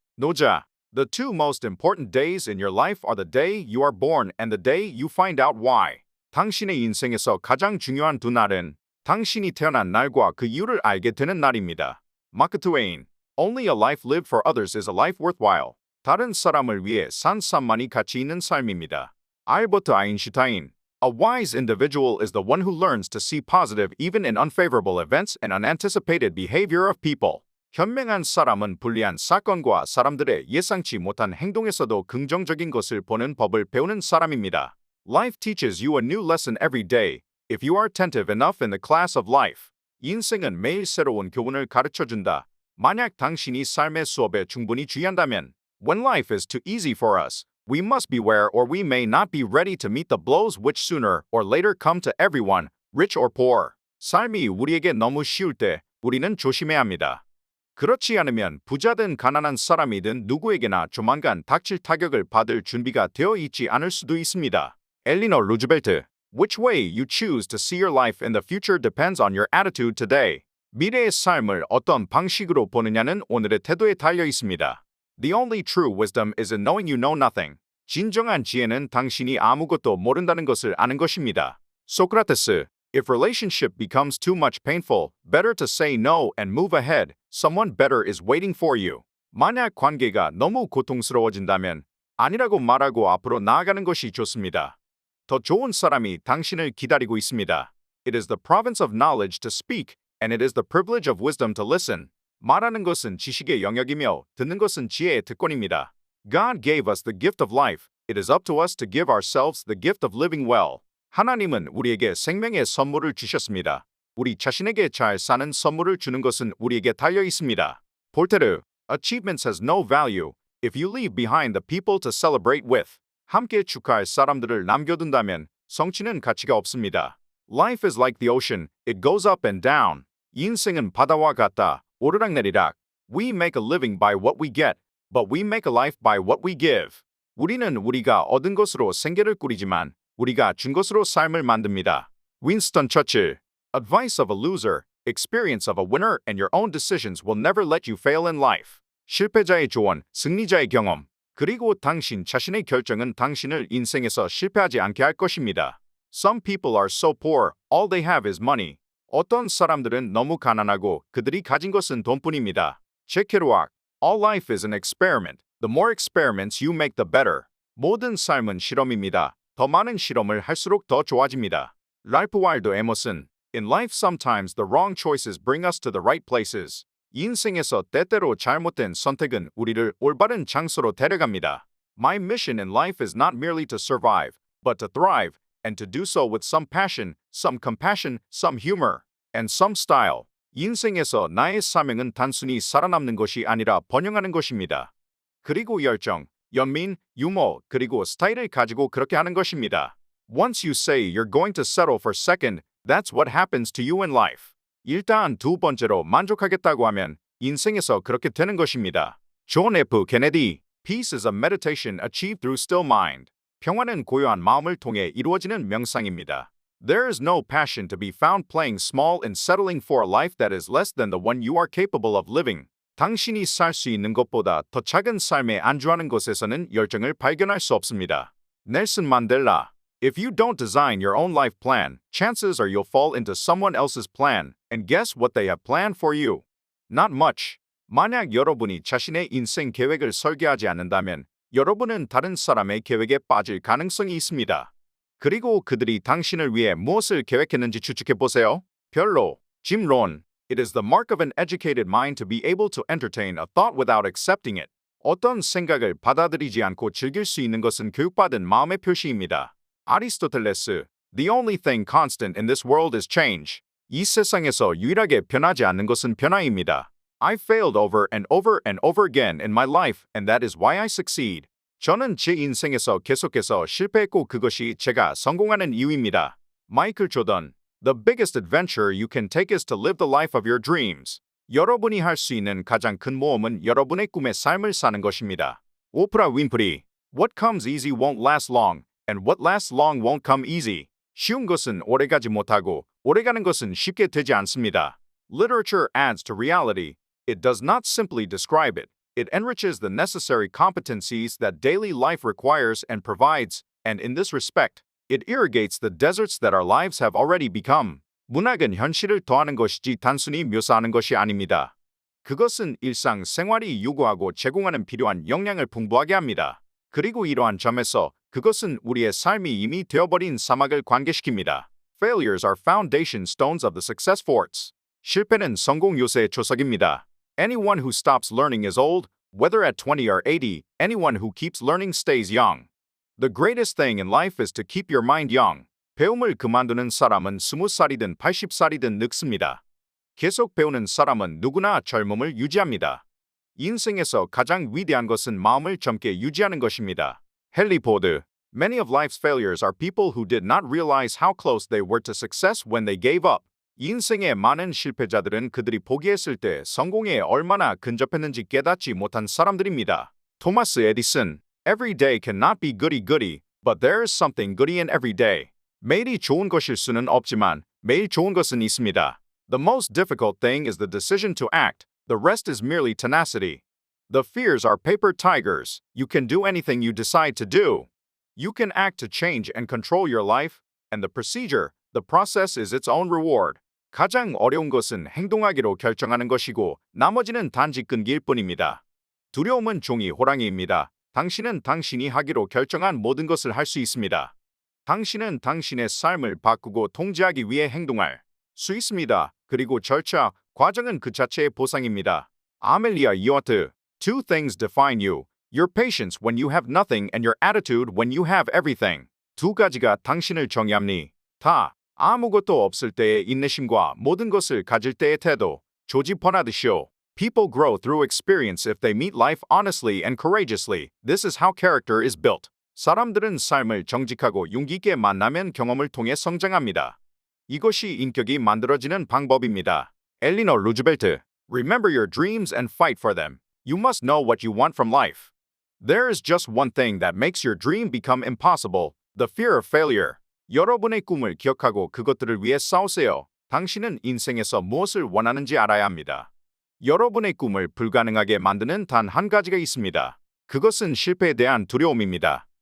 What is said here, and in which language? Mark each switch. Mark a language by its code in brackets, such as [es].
[ko] 노자. [en] The two most important days in your life are the day you are born and the day you find out why. [ko] 당신의 인생에서 가장 중요한 두 날은 당신이 태어난 날과 그 이유를 알게 되는 날입니다. 마크 트웨인. [en] Only a life lived for others is a life worthwhile. [ko] 다른 사람을 위해 산 삶만이 가치 있는 삶입니다. 알버트 아인슈타인. [en] A wise individual is the one who learns to see positive even in unfavorable events and unanticipated behavior of people. [ko] 현명한 사람은 불리한 사건과 사람들의 예상치 못한 행동에서도 긍정적인 것을 보는 법을 배우는 사람입니다. [en] Life teaches you a new lesson every day, if you are attentive enough in the class of life. [ko] 인생은 매일 새로운 교훈을 가르쳐준다. 만약 당신이 삶의 수업에 충분히 주의한다면, [en] when life is too easy for us, we must beware or we may not be ready to meet the blows which sooner or later come to everyone, rich or poor. [ko] 삶이 우리에게 너무 쉬울 때 우리는 조심해야 합니다. 그렇지 않으면 부자든 가난한 사람이든 누구에게나 조만간 닥칠 타격을 받을 준비가 되어 있지 않을 수도 있습니다. 엘리너 루즈벨트. [en] Which way you choose to see your life in the future depends on your attitude today. [ko] 미래의 삶을 어떤 방식으로 보느냐는 오늘의 태도에 달려 있습니다. [en] The only true wisdom is in knowing you know nothing. [ko] 진정한 지혜는 당신이 아무것도 모른다는 것을 아는 것입니다. 소크라테스. [en] If relationship becomes too much painful, better to say no and move ahead. Someone better is waiting for you. [ko] 만약 관계가 너무 고통스러워진다면 아니라고 말하고 앞으로 나아가는 것이 좋습니다. 더 좋은 사람이 당신을 기다리고 있습니다. [en] It is the province of knowledge to speak, and it is the privilege of wisdom to listen. [ko] 말하는 것은 지식의 영역이며 듣는 것은 지혜의 특권입니다. [en] God gave us the gift of life. It is up to us to give ourselves the gift of living well. [ko] 하나님은 우리에게 생명의 선물을 주셨습니다. 우리 자신에게 잘 사는 선물을 주는 것은 우리에게 달려 있습니다. 볼테르. [en] Achievements has no value if you leave behind the people to celebrate with. [ko] 함께 축하할 사람들을 남겨둔다면 성취는 가치가 없습니다. [en] Life is like the ocean. It goes up and down. [ko] 인생은 바다와 같다. 오르락내리락. [en] We make a living by what we get, but we make a life by what we give. [ko] 우리는 우리가 얻은 것으로 생계를 꾸리지만 우리가 준 것으로 삶을 만듭니다. 윈스턴 처칠. [en] Advice of a loser, experience of a winner, and your own decisions will never let you fail in life. [ko] 실패자의 조언, 승리자의 경험, 그리고 당신 자신의 결정은 당신을 인생에서 실패하지 않게 할 것입니다. [en] Some people are so poor, all they have is money. [ko] 어떤 사람들은 너무 가난하고 그들이 가진 것은 돈뿐입니다. 제케루악. [en] All life is an experiment. The more experiments you make, the better. [ko] 모든 삶은 실험입니다. 더 많은 실험을 할수록 더 좋아집니다. 랄프 와일더 에머슨. [en] In life sometimes the wrong choices bring us to the right places. [ko] 인생에서 때때로 잘못된 선택은 우리를 올바른 장소로 데려갑니다. [en] My mission in life is not merely to survive, but to thrive, and to do so with some passion, some compassion, some humor, and some style. [ko] 인생에서 나의 사명은 단순히 살아남는 것이 아니라 번영하는 것입니다. 그리고 열정, 연민, 유머, 그리고 스타일을 가지고 그렇게 하는 것입니다. [en] Once you say you're going to settle for second, that's what happens to you in life. [ko] 일단 두 번째로 만족하겠다고 하면 인생에서 그렇게 되는 것입니다. 존 F. 케네디. [en] Peace is a meditation achieved through still mind. [ko] 평화는 고요한 마음을 통해 이루어지는 명상입니다. [en] There is no passion to be found playing small and settling for a life that is less than the one you are capable of living. [ko] 당신이 살 수 있는 것보다 더 작은 삶에 안주하는 것에서는 열정을 발견할 수 없습니다. 넬슨 만델라. [en] If you don't design your own life plan, chances are you'll fall into someone else's plan, and guess what they have planned for you? Not much. [ko] 만약 여러분이 자신의 인생 계획을 설계하지 않는다면 여러분은 다른 사람의 계획에 빠질 가능성이 있습니다. 그리고 그들이 당신을 위해 무엇을 계획했는지 추측해보세요. 별로. 짐 론. [en] It is the mark of an educated mind to be able to entertain a thought without accepting it. [ko] 어떤 생각을 받아들이지 않고 즐길 수 있는 것은 교육받은 마음의 표시입니다. 아리스토텔레스. [en] The only thing constant in this world is change. [ko] 이 세상에서 유일하게 변하지 않는 것은 변화입니다. [en] I failed over and over and over again in my life, and that is why I succeed. [ko] 저는 제 인생에서 계속해서 실패했고 그것이 제가 성공하는 이유입니다. 마이클 조던. [en] The biggest adventure you can take is to live the life of your dreams. [ko] 여러분이 할 수 있는 가장 큰 모험은 여러분의 꿈의 삶을 사는 것입니다. 오프라 윈프리. [en] What comes easy won't last long, and what lasts long won't come easy. [ko] 쉬운 것은 오래가지 못하고 오래가는 것은 쉽게 되지 않습니다. [en] Literature adds to reality. It does not simply describe it. It enriches the necessary competencies that daily life requires and provides, and in this respect, it irrigates the deserts that our lives have already become. [ko] 문학은 현실을 더하는 것이지 단순히 묘사하는 것이 아닙니다. 그것은 일상 생활이 요구하고 제공하는 필요한 역량을 풍부하게 합니다. 그리고 이러한 점에서 그것은 우리의 삶이 이미 되어버린 사막을 관계시킵니다. [en] Failures are foundation stones of the success forts. [ko] 실패는 성공 요새의 초석입니다. [en] Anyone who stops learning is old, whether at 20 or 80, anyone who keeps learning stays young. The greatest thing in life is to keep your mind young. [ko] 배움을 그만두는 사람은 20살이든 80살이든 늙습니다. 계속 배우는 사람은 누구나 젊음을 유지합니다. 인생에서 가장 위대한 것은 마음을 젊게 유지하는 것입니다. 헨리 포드. [en] Many of life's failures are people who did not realize how close they were to success when they gave up. [ko] 인생의 많은 실패자들은 그들이 포기했을 때 성공에 얼마나 근접했는지 깨닫지 못한 사람들입니다. 토마스 에디슨. [en] Every day cannot be goody-goody, but there is something goody in every day. [ko] 매일이 좋은 것일 수는 없지만 매일 좋은 것은 있습니다. [en] The most difficult thing is the decision to act. The rest is merely tenacity. The fears are paper tigers. You can do anything you decide to do. You can act to change and control your life, and the process is its own reward. [ko] 가장 어려운 것은 행동하기로 결정하는 것이고 나머지는 단지 끈기일 뿐입니다. 두려움은 종이 호랑이입니다. 당신은 당신이 하기로 결정한 모든 것을 할 수 있습니다. 당신은 당신의 삶을 바꾸고 통제하기 위해 행동할 수 있습니다. 그리고 절차, 과정은 그 자체의 보상입니다. [en] 아멜리아 이어트. Two things define you. Your patience when you have nothing and your attitude when you have everything. [ko] 두 가지가 당신을 정의합니. 다. 아무것도 없을 때의 인내심과 모든 것을 가질 때의 태도. 조지 버나드쇼. [en] People grow through experience if they meet life honestly and courageously. This is how character is built. [ko] 사람들은 삶을 정직하고 용기 있게 만나면 경험을 통해 성장합니다. 이것이 인격이 만들어지는 방법입니다. 엘리너 루즈벨트. [en] Remember your dreams and fight for them. You must know what you want from life. There is just one thing that makes your dream become impossible. The fear of failure. [ko] 여러분의 꿈을 기억하고 그것들을 위해 싸우세요. 당신은 인생에서 무엇을 원하는지 알아야 합니다. 여러분의 꿈을 불가능하게 만드는 단 한 가지가 있습니다. 그것은 실패에 대한 두려움입니다.